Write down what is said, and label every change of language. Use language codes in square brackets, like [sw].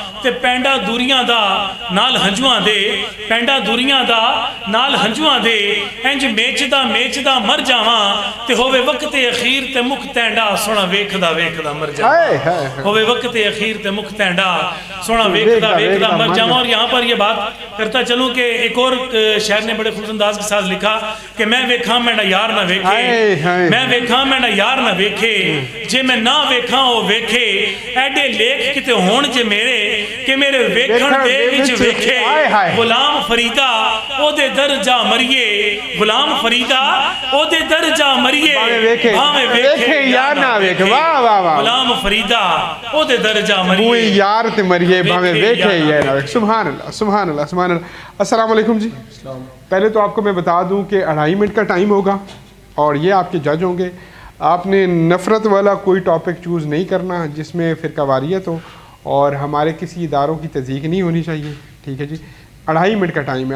[pa] تے پینڈا دوریاں دا نال ہنجواں دے، پینڈا دوریاں دا نال ہنجواں دے، انج میچدا مر جاواں. تے ہووے وقت اخیر تے مکھ تینڈا سونا ویکھدا مر جاواں. ہووے وقت اخیر تے مکھ تینڈا سونا ویکھدا مر جاواں. [ur] اور یہاں پر یہ بات کرتا چلوں کہ ایک اور شاعر نے بڑے خوش انداز کے ساتھ لکھا کہ [pa] میں ویکھاں میں نہ یار نہ ویکھے، میں ویکھاں میں نہ یار نہ ویکھے، جے میں نہ ویکھاں او ویکھے، ایڈے لیکھ کتے ہون جے میرے کہ میرے ویکھن دے وچ ویکھے. غلام فریدہ او دے در جا مریے، غلام فریدہ او دے در جا مریے، بھاویں ویکھے یا نہ ویکھے. واہ واہ واہ. غلام فریدہ او دے در جا مریے، وہ یار تے مریے بھاویں ویکھے یا نہ ویکھے. [ur] سبحان اللہ سبحان اللہ سبحان اللہ. السلام علیکم جی. پہلے تو آپ کو میں بتا دوں کہ 2.5 منٹ کا ٹائم ہوگا اور یہ آپ کے جج ہوں گے. آپ نے نفرت والا کوئی ٹاپک چوز نہیں کرنا جس میں فرقہ واریت ہو، اور ہمارے کسی اداروں کی تضییق نہیں ہونی چاہیے. ٹھیک ہے جی. 2.5 منٹ کا ٹائم ہے.